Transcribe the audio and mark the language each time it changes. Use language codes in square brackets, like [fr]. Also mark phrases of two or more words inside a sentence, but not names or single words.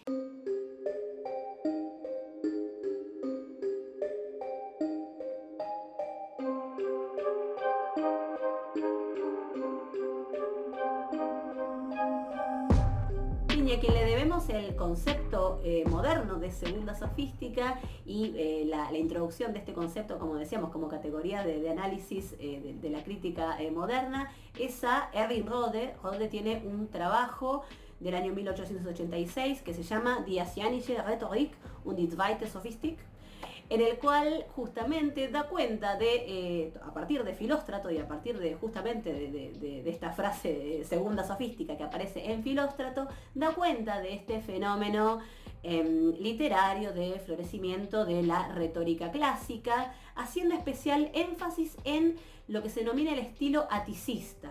[es] Y a quien le debemos el concepto moderno de segunda sofística y la introducción de este concepto, como decíamos, como categoría de análisis de la crítica moderna, es a Erwin Rode. Rode tiene un trabajo del año 1886 que se llama Die asianische Rhetorik und die zweite Sophistik. en el cual justamente da cuenta de, a partir de Filóstrato y a partir de justamente de esta frase segunda sofística que aparece en Filóstrato, da cuenta de este fenómeno literario de florecimiento de la retórica clásica, haciendo especial énfasis en lo que se denomina el estilo aticista.